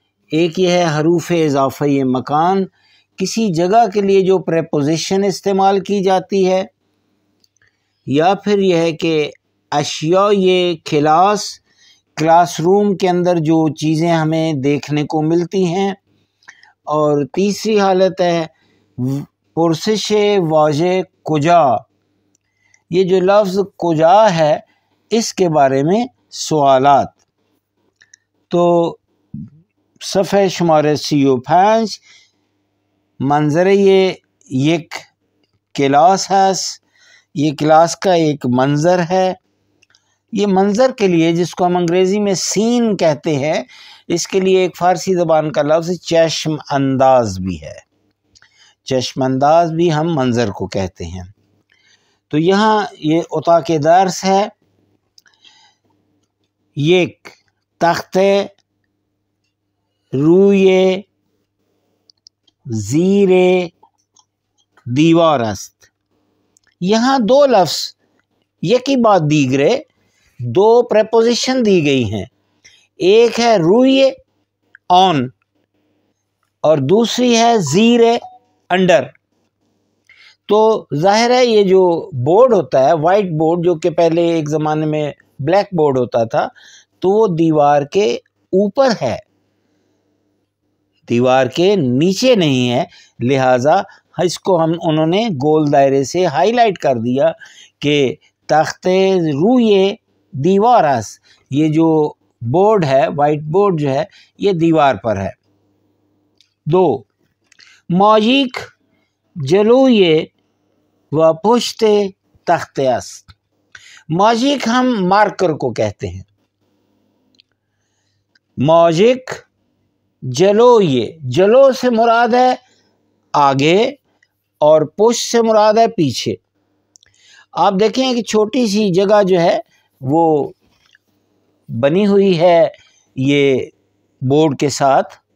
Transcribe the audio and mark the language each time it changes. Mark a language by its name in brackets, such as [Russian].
[Urdu] ایک یہ ہے حروف اضافی مکان، کسی جگہ کے لیے جو پریپوزیشن استعمال کی جاتی ہے، یا پھر یہ ہے کہ اشیاء، یہ کلاس روم کے اندر جو چیزیں ہمیں دیکھنے کو ملتی ہیں. اور تیسری حالت ہے پرسش واژه کجا. یہ جو لفظ کجا ہے اس کے بارے میں سوالات. [Persian] تو صفحه شماره 35 منظر یہ یک کلاس هست. [Urdu] یہ کلاس کا ایک منظر ہے. یہ منظر کے لیے، جس کو ہم انگریزی میں سین کہتے ہیں، اس کے لیے ایک فارسی زبان کا لفظ چشم انداز بھی ہے. چشم انداز بھی ہم منظر کو کہتے ہیں. تو یہاں یہ اتاق درس ہے. [Persian] یک تخت روی زیر دیوار است. [Urdu] یہاں دو لفظ یکی بعد دیگرے، دو پریپوزیشن دی گئی ہیں. ایک ہے روی آن اور دوسری ہے زیر انڈر. تو ظاہر ہے یہ جو بورڈ ہوتا ہے، وائٹ بورڈ، جو کہ پہلے ایک زمانے میں بلیک بورڈ ہوتا تھا، تو وہ دیوار کے اوپر ہے، دیوار کے نیچے نہیں ہے. لہٰذا اس کو انہوں نے گول دائرے سے ہائی لائٹ کر دیا کہ [Persian] تخت روی دیوار است. [Urdu] یہ جو بورڈ ہے، وائٹ بورڈ جو ہے، یہ دیوار پر ہے. [Persian] دو ماژیک جلوی و پشت تخت است. [Urdu] ماژیک ہم مارکر کو کہتے ہیں. ماژیک جلوی، جلو سے مراد ہے آگے اور پشت سے مراد ہے پیچھے. آپ دیکھیں کہ چھوٹی سی جگہ جو ہے وہ بنی ہوئی ہے یہ بورڈ کے ساتھ.